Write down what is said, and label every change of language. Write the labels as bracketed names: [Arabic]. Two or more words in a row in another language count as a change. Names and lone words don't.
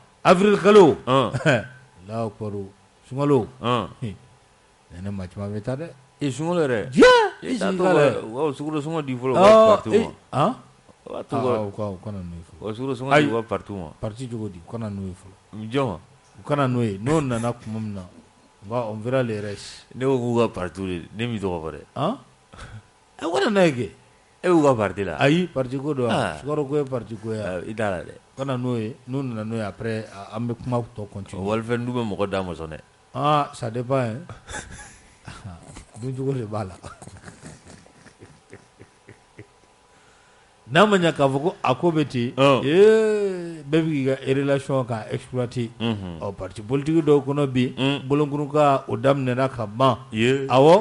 [Bambara] avril kalo [Arabic] Allahu akbar [Bambara] sunkalo ne maa caman bɛ taa dɛ sunkalo yɛrɛ sukaro sɔngɔ di fɔlɔ parti ma u kana n'o ye fɔlɔ sukaro sɔngɔ di parti ma parti cogo di u kana n'o ye fɔlɔ jɔn u kana n'o ye n'o nana tuma min na [French] on verra les restes [Bambara] ne ko k'u ka parti de ne m'i tɔgɔ fɔ dɛ u kana n'a ye kɛ e y'u ka parti la ayi parti ko don Sukaro ko ye parti ko ya i t'a la dɛ kana n'o ye n'u nana n'o ye après an bɛ kuma tɔ continuer walifɛn dun bɛ mɔgɔ da mɔsɔn dɛ [French] ça dépend hein [Bambara] duncogo de b'a la n'a ma ɲɛ k'a fɔ ko a ko bɛ ten bɛɛ bɛ k'i ka relation ka exploiter [French] parti politique [Bambara] dɔw kɔnɔ bi bolonkuruka o daminɛna ka ban awɔ